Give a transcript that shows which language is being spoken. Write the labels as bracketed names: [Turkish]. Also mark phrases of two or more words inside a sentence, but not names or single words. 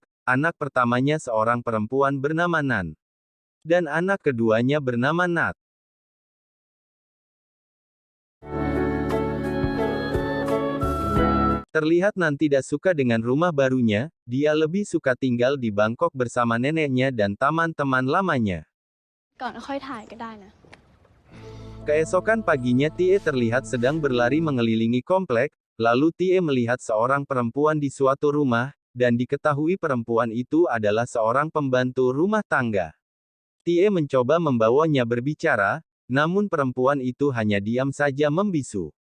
[Indonesian] Anak pertamanya seorang perempuan bernama Nan. Dan anak keduanya bernama Nat. Terlihat Nan tidak suka dengan rumah barunya, dia lebih suka tinggal di Bangkok bersama neneknya dan teman-teman lamanya. [Thai] ก่อนค่อยถ่ายก็ได้นะ [Indonesian] Keesokan paginya Tie terlihat sedang berlari mengelilingi komplek, lalu Tie melihat seorang perempuan di suatu rumah, dan diketahui perempuan itu adalah seorang pembantu rumah tangga. Tie mencoba membawanya berbicara, namun perempuan itu hanya diam saja membisu.